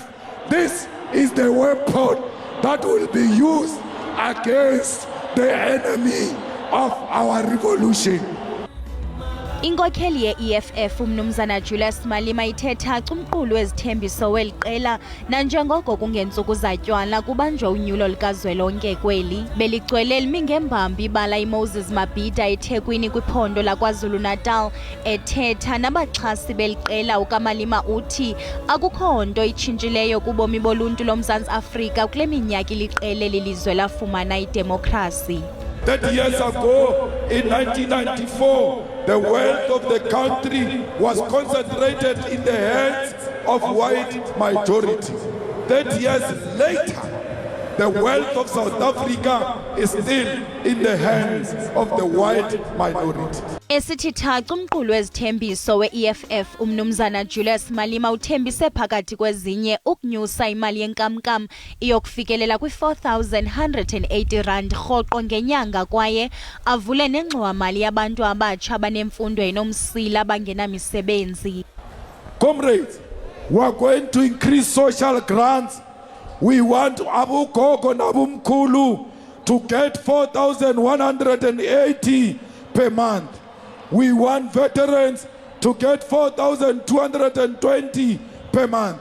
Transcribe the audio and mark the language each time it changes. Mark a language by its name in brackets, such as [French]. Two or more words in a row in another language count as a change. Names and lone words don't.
[English] This is the weapon that will be used against the enemy of our revolution. [Xhosa] Inkokheli ye-EFF umnumzana Julius Malema ithetha kumqulu wezithembiso weli qela nanjengoko kungentsuku zatywala kubanjwa unyulo likazwelonke kweli beligcwele limi ngembambi ibala iMoses Mabhida eThekwini kwiphondo laKwaZulu-Natal ethetha nabaxhasi beli qela. UkaMalema uthi akukho nto itshintshileyo kubomi boluntu loMzantsi Afrika kule minyaka iliqele lilizwe lafumana idemokrasi. [English] 30 years ago, in 1994, the wealth of the country was concentrated in the hands of white majority. 30 years later, the wealth of South Africa is still in the hands of the white minority. [Xhosa] Esititha kumqulu wezithembiso we-EFF umnumzana Julius Malema uthembise phakathi kwezinye ukunyusa imali yenkamnkam iyokufikelela kwi-4,180 rand rhoqo ngenyanga kwaye avule nengxowa-mali yabantu abatsha abanemfundo enomsila abangenamisebenzi. [English] Comrades, we are going to increase social grants. We want Abu Gogo and Abu Mkulu to get 4,180 per month. We want veterans to get 4,220 per month.